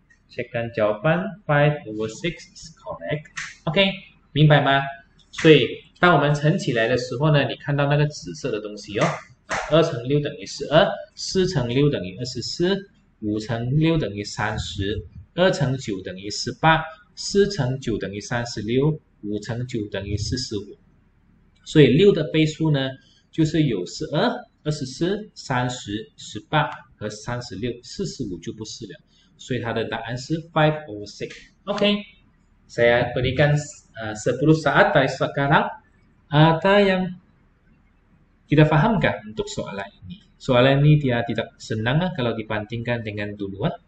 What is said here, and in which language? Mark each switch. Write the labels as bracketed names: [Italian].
[Malay] Cekkan jawapan 5/6 [English] is correct. [Chinese] OK， 明白吗？所以当我们乘起来的时候呢，你看到那个紫色的东西2乘6等于12 ，4乘6等于24 ，5乘6等于30 ，2乘9等于18 4乘9等于36， 5乘9等于45。所以6的倍数呢，就是有12、24、30、18和36， 45就不是了。所以它的答案是5/6。 [Malay] Oke, saya berikan 10 saat dari sekarang. Ada yang tidak fahamkah untuk soalan ini? Soalan ini dia tidak senang kalau dibandingkan dengan dulu.